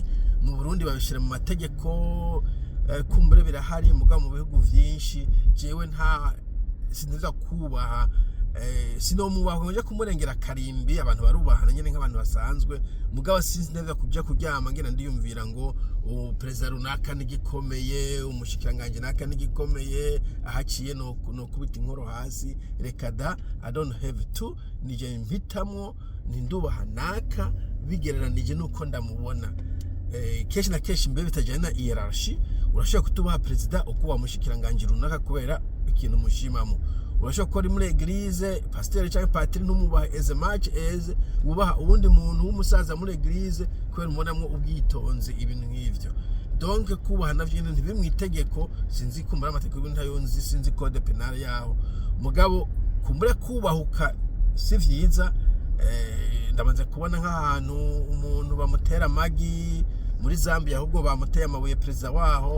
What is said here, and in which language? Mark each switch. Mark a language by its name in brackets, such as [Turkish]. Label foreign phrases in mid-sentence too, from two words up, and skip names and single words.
[Rundi] Mu Burundi babishira mu mategeko, kumbure birahari, mugabo mu bihugu vyinshi jewe nta sinza kubaha sinomubaho nje kumurengera karimbi. Abantu barubahana nyene nk'abantu basanzwe, mugabo sinzi kujya kuryama ngena ndiyumvira ngo president runaka nigikomeye, umushikiranganje naka nigikomeye, ahaciye no kubita inkoro hasi. Rekada, [English] I don't have to, [Rundi] nije mpitamwo nindubaha naka bigereranije nuko ndamubona. Keshi na keshi mbe bitajyana na hierarchy. Urashobora kutubaha president uko wamushikiranganje runaka kubera ikintu mushimamo. Urashobora ko ari muri eglise pasteur cyangwa patiri ntumubaha [English] as much as [Rundi] ubaha ubundi muntu w'umusaza muri eglise kubera umunamwe ubwitonze, ibintu nk'ivyo. Donc kubaha navyo ntibimwitegeko, sinzi kumbura amategeko ntayonzi, sinzi [French] code penal [Rundi] yaho, mugabo kumbura kubahuka si vyiza. Ndamaze kubona nk'ahantu umuntu bamutera amagi muri Zambia, ahubwo bamuteye amabuye president waho.